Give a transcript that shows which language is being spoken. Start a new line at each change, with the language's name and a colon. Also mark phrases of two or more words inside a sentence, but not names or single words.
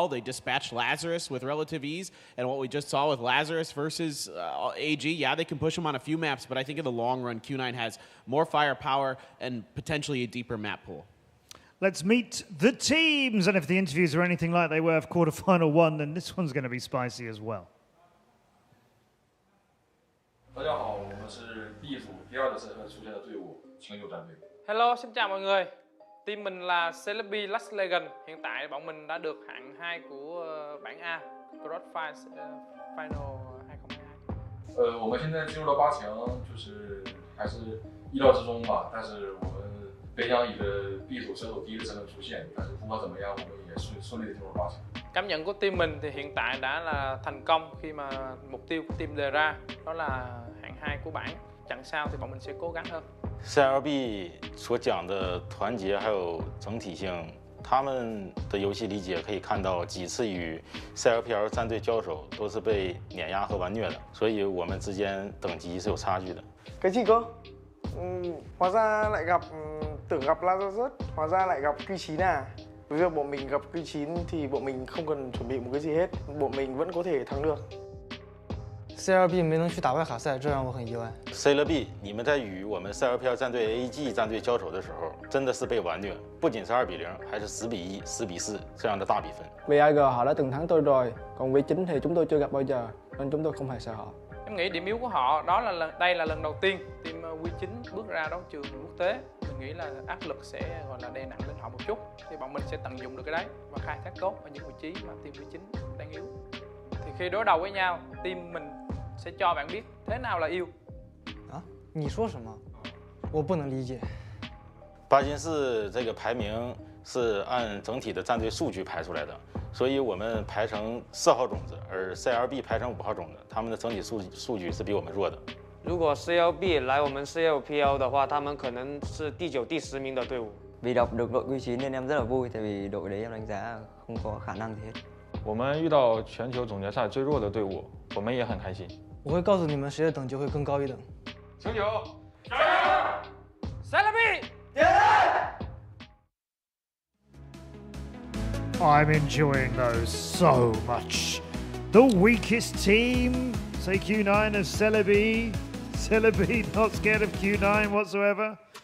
English: They dispatched Lazarus with relative ease, and what we just saw with Lazarus versus AG, yeah, they can push them on a few maps, but I think in the long run, Q9 has more firepower and potentially a deeper map pool. Let's meet the teams, and if the interviews are anything like they were for quarterfinal 1, then this one's going to be spicy as well.
Chinese: 大家好，我们是 B 组第2的身份出现的队伍清流战队。
Vietnamese: Hello, xin chào mọi người. Team mình là Celebi Last Legend. Hiện tại bọn mình đã được hạng 2 của bảng A, Cross Final 2022.
Chinese: 我们现在进入到8强，就是还是意料之中吧。但是我们本想以个 B 组射手第1的身份出现，但是不管怎么样，我们也顺利的进入8强。
Vietnamese: Cảm nhận của team mình thì hiện tại đã là thành công khi mà mục tiêu của team đề ra đó là hạng 2 của bảng. Chặng sau thì bọn mình sẽ cố gắng hơn.
Chinese: CLB 所讲的团结还有整体性，他们的游戏理解可以看到几次与 CLPL 战队交手都是被碾压和完虐的，所以我们之间等级是有差距的。
Vietnamese: Cái gì cơ? Hóa ra lại gặp tưởng gặp Lazarus, hóa ra lại gặp Q9 à? Với việc bọn mình gặp Q9 thì bọn mình không cần chuẩn bị một cái gì hết, bọn mình vẫn có thể thắng được.
Chinese: CLB 没能去打外卡赛，这让我很意外。 CLB， 你们在与我们 CLPL 战队 AG 战队交手的时候，真的是被完虐，不仅是2比0，还是10比1、10比4这样的大比分。
Vietnamese: VIG họ đã từng thắng tôi rồi, còn V9 thì chúng tôi chưa gặp bao giờ, nên chúng tôi không hề sợ họ. Em nghĩ điểm yếu của họ đó là đây là lần đầu tiên team Q9 bước ra đấu trường quốc tế. Mình nghĩ là áp lực sẽ gọi là đè nặng lên họ một chút. Thì bọn mình sẽ tận dụng được cái đấy và khai thác tốt ở những vị trí mà team Q9 đang yếu. Thì khi đối đầu với nhau, team mình sẽ cho bạn biết thế nào là yêu.
Chinese: 啊？你说什么？我不能理解。巴金市这个排名是按整体的战队数据排出来的，所以我们排成4号种子，而 CLB 排成5号种子，他们的整体数据是比我们弱的。如果 CLB 来我们 CLPL 的话，他们可能是第9、第10名的队伍。
Vietnamese: Vì đọc được đội Q9 nên em rất là vui, tại vì đội đấy em đánh giá không có khả năng gì hết.
Chinese: 我们遇到全球总决赛最弱的队伍，我们也很开心。我会告诉你们谁的等级会更高一等。清酒，加油 ！Celebi！
English: I'm enjoying those so much. The weakest team, say Q9 of Celebi. Celebi not scared of Q9 whatsoever.